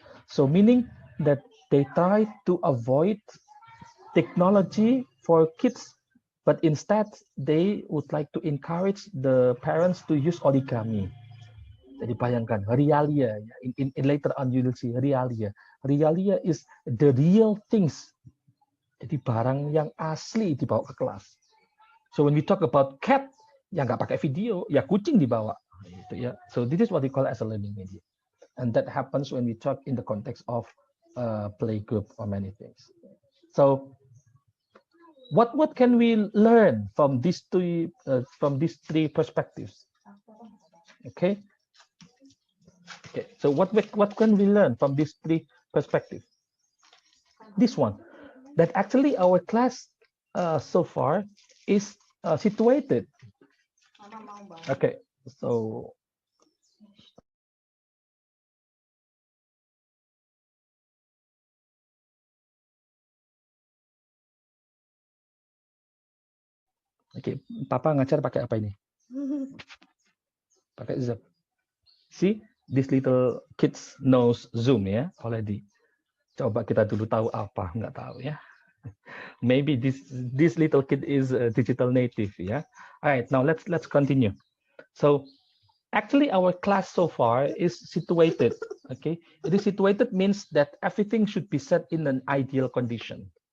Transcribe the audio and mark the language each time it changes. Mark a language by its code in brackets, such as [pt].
[en] So meaning that they try to avoid technology for kids, but instead they would like to encourage the parents to use origami. [id] Jadi bayangkan [en] realia, in later on you will see realia. Realia is the real things. [id] Jadi barang yang asli dibawa ke kelas. [en] So when we talk about cat, [id] ya nggak pakai video, ya kucing dibawa. Gitu ya. [en] So this is what we call as a learning media. And that happens when we talk in the context of play group or many things. So what can we learn from these three perspectives? Okay. Okay. So what can we learn from these three perspectives? This one, that actually our class so far is situated. [id] Okay. So okay, Papa ngajar pakai apa ini? Pakai Zoom. [en] See, this little kids knows Zoom ya already. [id] Coba kita dulu tahu apa, nggak tahu ya. [en] Maybe this little kid is a digital native, yeah. All right, now let's continue. So actually our class so far is situated, okay. It is situated means that everything should be set in an ideal condition.